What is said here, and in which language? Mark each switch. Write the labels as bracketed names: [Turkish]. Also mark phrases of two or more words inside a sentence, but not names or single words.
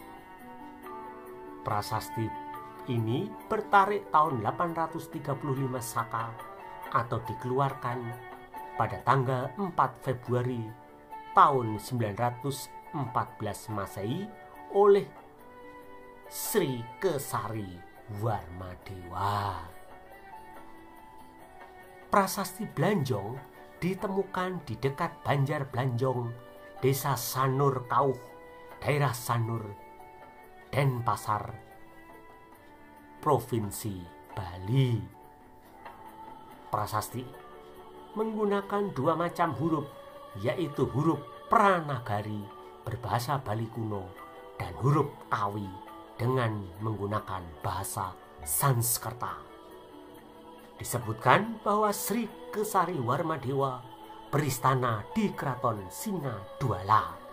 [Indonesian] Prasasti ini bertarik tahun 835 Saka atau dikeluarkan pada tanggal 4 Februari tahun 914 Masehi oleh Sri Kesari Warmadewa. Prasasti Blanjong ditemukan di dekat Banjar Blanjong, Desa Sanur Kauh, daerah Sanur, Denpasar, Provinsi Bali. Prasasti menggunakan dua macam huruf, yaitu huruf Pranagari berbahasa Bali kuno dan huruf Kawi dengan menggunakan bahasa Sanskerta. Disebutkan bahwa Sri Kesari Warmadewa beristana di Keraton Singadwala.